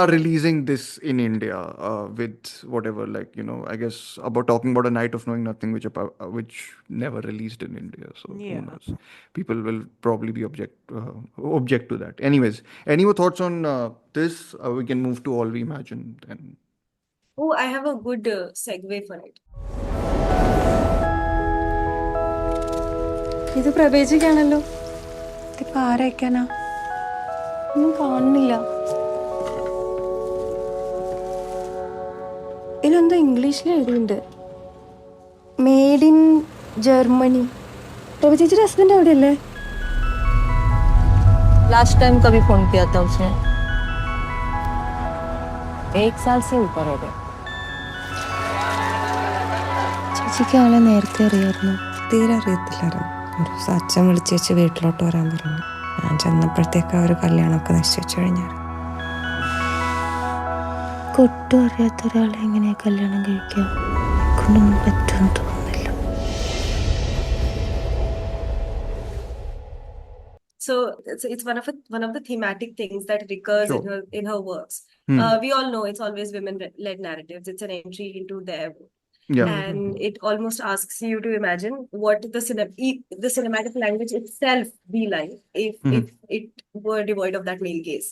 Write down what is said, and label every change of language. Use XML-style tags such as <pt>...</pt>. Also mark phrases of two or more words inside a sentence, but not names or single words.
<en>are releasing this in India with whatever, like, I guess about talking about A Night of Knowing Nothing, which never released in India. So who Yeah. knows? People will probably be object to that. Anyways, any more thoughts on this? We can move to All We Imagine then. Oh, I have a good segue for it.</en> <ml>ഇത് പ്രവേശിക്കാണല്ലോ ഇതിപ്പോ ആരയക്കാനാ ഒന്നും കാണുന്നില്ല ഇതിലെന്തോ ഇംഗ്ലീഷിൽ എഴുതിയിട്ടുണ്ട്</ml> <en>made in Germany</en> <ml>प्रभु ചേച്ചിയുടെ ഹസ്ബൻഡ് എവിടെയല്ലേ</ml> <en>last time</en> <hi>कभी फोन किया था उसने 1 साल से ऊपर हो गया</hi> <ml>ചേച്ചിക്ക് ആളെ നേരത്തെ അറിയായിരുന്നു തീരെ അറിയത്തില്ലായിരുന്നു. ഒരു ദിവസം അച്ഛൻ വിളിച്ച് വെച്ച് വീട്ടിലോട്ട് വരാൻ പറഞ്ഞു. ഞാൻ ചെന്നപ്പോഴത്തേക്ക് ആ ഒരു കല്യാണമൊക്കെ നിശ്ചയിച്ചു കഴിഞ്ഞായിരുന്നു. ഒട്ടും അറിയാത്ത ഒരാളെ എങ്ങനെയാ കല്യാണം കഴിക്കുക കൊണ്ടൊന്നും പറ്റുമെന്ന് തോന്നുന്നില്ല.</ml> <en>So it's one of the thematic things that recurs Sure. in her works. We all know it's always women-led narratives. It's an entry into their world. Yeah. And it almost asks you to imagine what the cinematic language itself be like if it were devoid of that male gaze.</en>